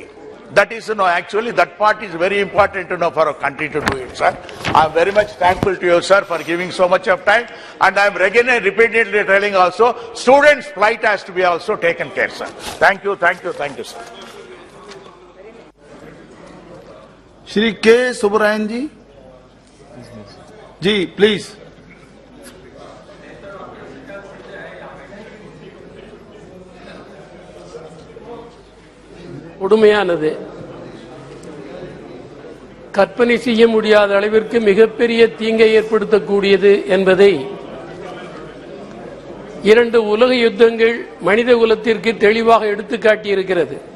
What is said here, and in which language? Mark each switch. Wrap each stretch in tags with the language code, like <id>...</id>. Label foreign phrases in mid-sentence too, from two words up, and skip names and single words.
<en>That is, actually that part is very important, for our country to do it, sir. I am very much thankful to you, sir, for giving so much of time. And I am again and repeatedly telling also, students' plight has to be also taken care, sir. Thank you, sir. Shri K. Subarayan ji. Ji, please.</en> <ta>கொடுமையானது, கற்பனை செய்ய முடியாத அளவிற்கு மிகப்பெரிய தீங்கை ஏற்படுத்தக்கூடியது என்பதை இரண்டு உலக யுத்தங்கள் மனித குலத்திற்கு தெளிவாக எடுத்துக்காட்டியிருக்கிறது.</ta>